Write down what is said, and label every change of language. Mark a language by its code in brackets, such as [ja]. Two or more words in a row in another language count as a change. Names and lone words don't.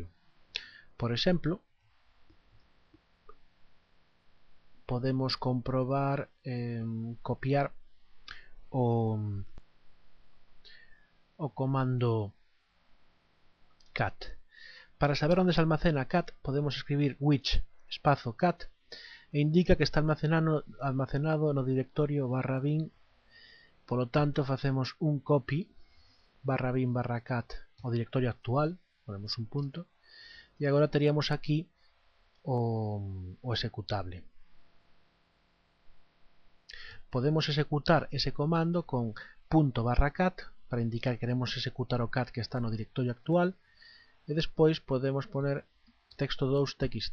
[gl] Por exemplo, podemos comprobar copiar o comando cat. Para saber onde se almacena cat, podemos escribir which espazo cat e indica que está almacenado no directorio /bin. Polo tanto, facemos un copy /bin /cat ao directorio actual, ponemos un punto, e agora teríamos aquí o executable. Podemos executar ese comando con ./cat para indicar que queremos executar o cat que está no directorio actual, e despois podemos poner texto2.txt.